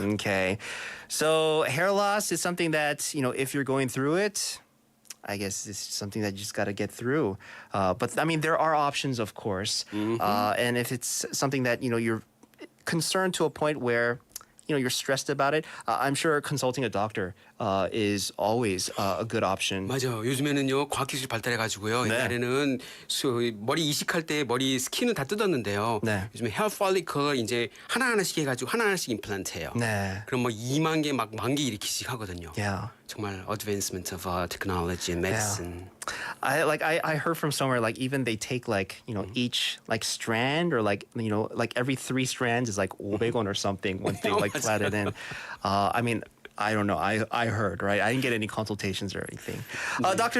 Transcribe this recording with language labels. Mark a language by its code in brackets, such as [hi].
[en] Okay, so hair loss is something that if you're going through it, I guess it's something that you just got to get through. But I mean, there are options, of course, and if it's something that you're concerned to a point where you're stressed about it, I'm sure consulting a doctor is always a good option. [ko] 맞아요. 요즘에는요 과학기술이 발달해가지고요. 옛날에는 머리 이식할 때 머리 스킨을 다 뜯었는데요. 요즘에 헤어 폴리클 이제 하나씩 해가지고 하나씩 임플란트해요. 그럼 뭐 2만 개 막 만개 일으키씩 하거든요. 정말 [en] advancement of technology and medicine. I heard from somewhere like even they take like each like strand or like like every 3 strands is like 500원 or something once they like flat it in. I mean, I don't know. I heard, right? I didn't get any consultations or anything. Dr.